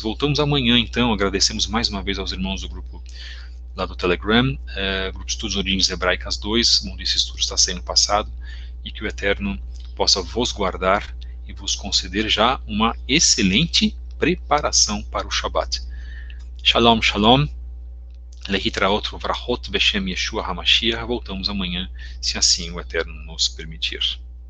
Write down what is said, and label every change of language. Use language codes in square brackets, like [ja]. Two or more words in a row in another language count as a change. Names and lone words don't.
[pt] Voltamos amanhã, então. Agradecemos mais uma vez aos irmãos do grupo lá do Telegram, Grupo de Estudos Origens Hebraicas 2, onde esse estudo está sendo passado, e que o Eterno possa vos guardar e vos conceder já uma excelente preparação para o Shabat. [he] שלום, שלום. להתראות ברכות בשם ישוע המשיח. [pt] Voltamos amanhã, se assim o Eterno nos permitir.